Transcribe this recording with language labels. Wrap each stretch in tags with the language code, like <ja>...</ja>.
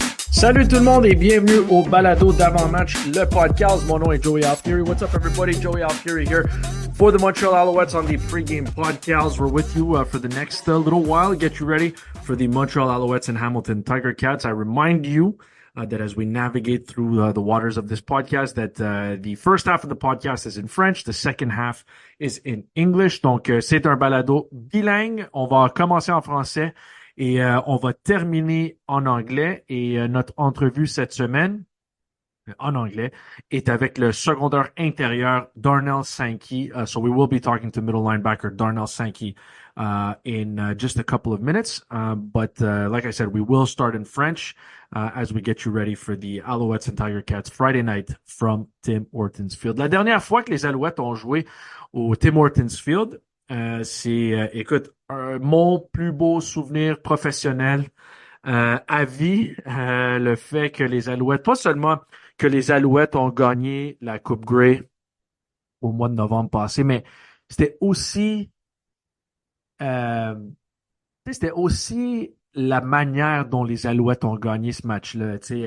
<fr>Salut tout le monde et bienvenue au balado d'Avant-Match, le podcast. Mon nom est Joey Alfieri.</fr> <en>What's up everybody? Joey Alfieri here for the Montreal Alouettes on the Pregame podcast. We're with you for the next little while. Get you ready for the Montreal Alouettes and Hamilton Tiger Cats. I remind you that as we navigate through the waters of this podcast, that the first half of the podcast is in French, the second half is in English.</en> <fr>Donc, c'est un balado bilingue. On va commencer en français. Et on va terminer en anglais. Et notre entrevue cette semaine, en anglais, est avec le secondaire intérieur Darnell Sankey.</fr> <en>So we will be talking to middle linebacker Darnell Sankey in just a couple of minutes. But like I said, we will start in French as we get you ready for the Alouettes and Tiger Cats Friday night from Tim Hortons Field.</en> <fr>La dernière fois que les Alouettes ont joué au Tim Hortons Field, écoute, mon plus beau souvenir professionnel à vie, le fait que les Alouettes, pas seulement que les Alouettes ont gagné la Coupe Grey au mois de novembre passé, mais c'était aussi, euh, c'était aussi la manière dont les Alouettes ont gagné ce match-là.</fr>